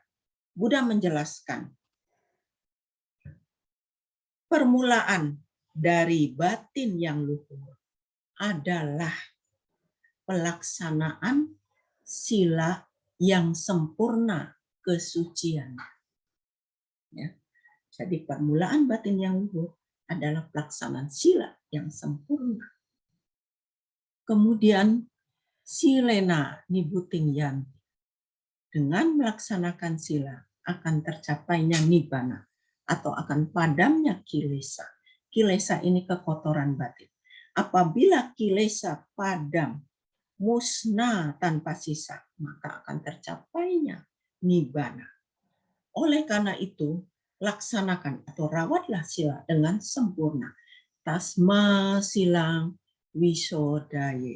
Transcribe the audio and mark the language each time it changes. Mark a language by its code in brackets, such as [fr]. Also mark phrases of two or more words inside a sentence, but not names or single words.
[id] Buddha menjelaskan, permulaan dari batin yang luhur adalah pelaksanaan sila yang sempurna kesucian. Ya. Jadi permulaan batin yang luhur adalah pelaksanaan sila yang sempurna. [pi] Kemudian silena nibuting yanti. [id] Dengan melaksanakan sila akan tercapainya nibbana atau akan padamnya kilesa. Kilesa ini kekotoran batin. Apabila kilesa padam, musnah tanpa sisa, maka akan tercapainya nibbana. Oleh karena itu, laksanakan atau rawatlah sila dengan sempurna. [pi] Tasma silang wisodaye.